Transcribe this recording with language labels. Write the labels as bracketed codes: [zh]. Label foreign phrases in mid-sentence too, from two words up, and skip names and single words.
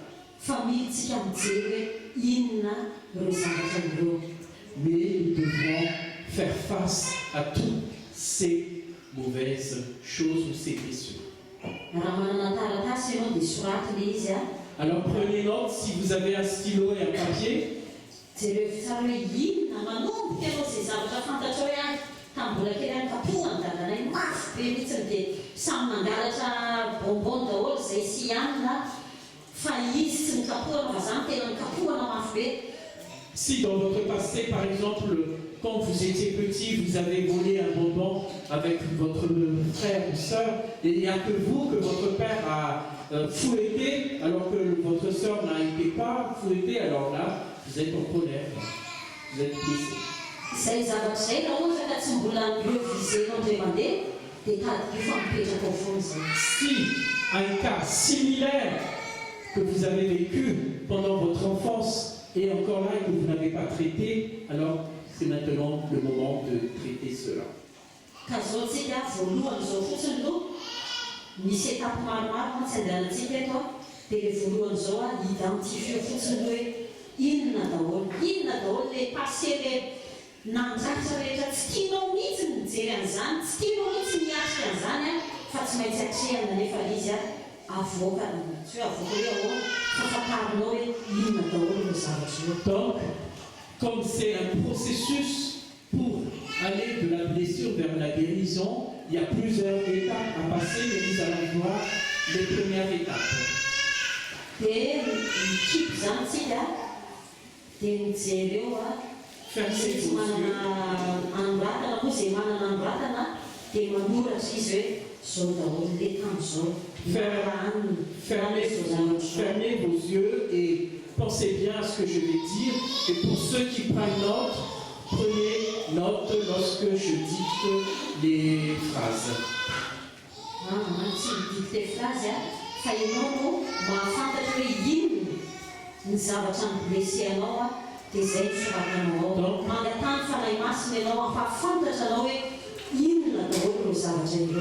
[fr] Mais nous devrons faire face à toutes ces mauvaises choses ou ces blessures. Alors prenez note, si vous avez un stylo et un papier. [mg] tambola kely any kapohany dadanay mafy be mihitsiny dia samy mangalatra bonbon daholo izay sy hanina fa izy tsy mikapohana fa zany tena mikapohana mafy be. [fr] Si dans votre passé, par exemple, quand vous étiez petit, vous avez volé un bonbon avec votre frère ou soeur, et il n'y a que vous, que votre père a fouetté, alors que votre soeur n'a été pas fouettée, alors là, vous êtes en colère, vous êtes blessé. [mg] Izay zavatra izay raha ohatra ka tsy mbola milevizenao indray mandeha dia tady io fa mipetraka ao foana izay. [fr] Si un cas similaire que vous avez vécu pendant votre enfance est encore là et que vous n'avez pas traité, alors c'est maintenant le moment de traiter cela. [mg] Ka zao tsika voalohany zao fotsiny aloha misy étape maromaro mantsy andehanantsika eto a dia le voalohany zao a identifie fotsiny hoe inona daholo [fr] le passé [mg] le nandratra rehetra tsy tianao mihitsy ny mijery an'izany, tsy tianao mihitsy miatrika an'izany a fa tsy maintsy atrehana nefa izy a avoaka tsy hoe avoaka hoe ahoana fa fantarinao hoe inona daholo no zavatra io. [fr] Donc, comme c'est un processus pour aller de la blessure vers la guérison, il y a plusieurs étapes à passer, mais nous allons voir les premières étapes. [mg] Dia mikipo zany tsika dia mijery eo a izay tsy manana anoratana moa izay manana anoratana dia manoratra izy hoe zao daholo le tany zao. [fr] Fermez vos yeux et pensez bien à ce que je vais dire. Et pour ceux qui prennent note, prenez note lorsque je dicte les phrases. [mg] Tsy midikte phrase a fa ianao no mahafantatra hoe inona ny zavatra miblessé anao a dia izay soratanao ao. Mangatany fanahy masina ianao ampahafantatra anao hoe inona daholo no zavatra ireo.